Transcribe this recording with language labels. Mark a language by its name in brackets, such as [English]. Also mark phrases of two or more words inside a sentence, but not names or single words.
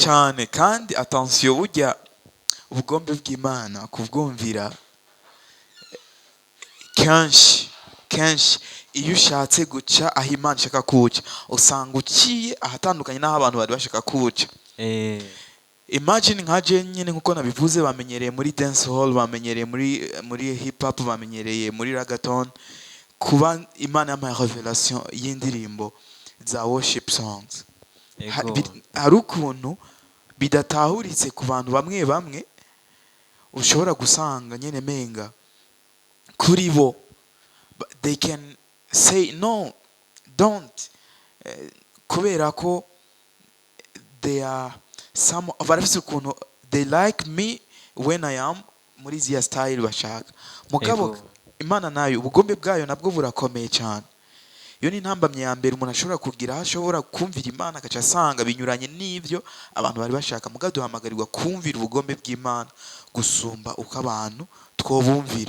[Rundi] cyane, kandi attention, burya ubugombe bw'Imana kubwumvira kenshi iyo ushatse guca aho Imana ishaka kuca usanga uciye ahatandukanye n'aho abantu bari bashaka kuca. Imagine nkaje nyine nkuko nabivuze, bamenyereye muri [English] dance hall, [Rundi] bamenyereye muri [English] hip hop, [Rundi] bamenyereye muri reggaeton, kuba Imana yampaye revelation y'indirimbo za [English] worship songs. [Rundi] Hari ukuntu bidatahuritse ku bantu bamwe bamwe, ushobora gusanga nyene menga kuri bo [English] they can say no, don't, [Rundi] kubera ko [English] they are some [Rundi] barafise ukuntu [English] they like me when I am [Rundi] muri zia style bashaka. Mugabo Imana nayo ubugombe bwayo nabwo burakomeye cyane. Iyo ni intambamye ya mbere umuntu ashobora kugira, ashobora kumvira Imana akaca asanga binyuranye n'ivyo abantu bari bashaka. Mugabo duhamagarirwa kumvira ubugombe bw'Imana gusumba uko abantu twobumvira.